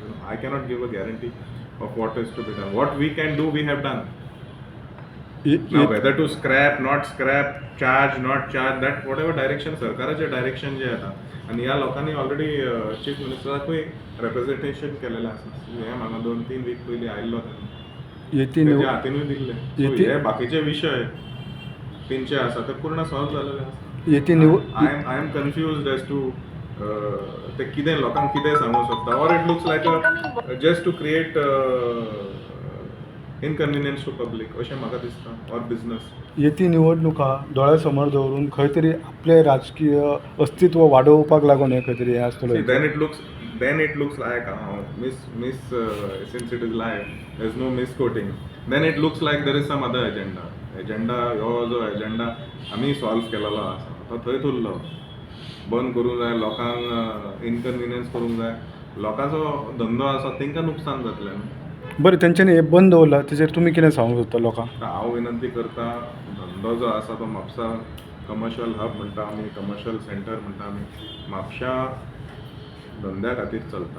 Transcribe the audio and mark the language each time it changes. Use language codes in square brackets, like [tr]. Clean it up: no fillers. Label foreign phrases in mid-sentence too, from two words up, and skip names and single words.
[en] I cannot give a guarantee of what is to be done. What we can do, we have done. Now whether to scrap, not scrap, charge, not charge, that whatever direction, [kok] सरकाराचे डायरेक्शन जे आता. आणि ह्या लोकांनी [en] already chief [kok] मिनिस्टराकूय रिप्रेझेंटेशन केलेलें आसा. हे म्हाका 2-3 वीक पयलीं आयिल्लो तेन्ना हातीनूय दिल्ले. हे बाकीचे विशय तेंचे आसा ते पूर्ण सॉल्व जालेले आसा. [en] I am confused as to [kok] ते कितें लोकांक कितें सांगूंक सोदता, [en] or it looks like a just to create inconvenience to public, [kok] अशें म्हाका दिसता, [en] or business. [kok] येती निवडणुका दोळ्या समोर दवरून खंय तरी आपले राजकीय अस्तित्व वाडोवपाक लागून हे खंय तरी हें आसतलें. [en] Then it looks like since it is live, there's no misquoting. Then it looks like there is some other agenda. [kok] हो जो agenda आमी सॉल्व केलेलो आसा तो थंय उरलो. बंद करूंक जाय, लोकांक इनकन्विनियन्स करूंक जाय, लोकांचो धंदो आसा तांकां नुकसान जातलें न्हू. बरें, तेंच्यांनी हे बंद दवरला तेचेर तुमी कितें सांगूंक सोदता लोकांक? हांव विनंती करता, धंदो जो आसा तो म्हापसा [en] commercial hub [kok] म्हणटा आमी, [en] commercial centre [kok] म्हणटा आमी, म्हापशा धंद्या खातीर चलता.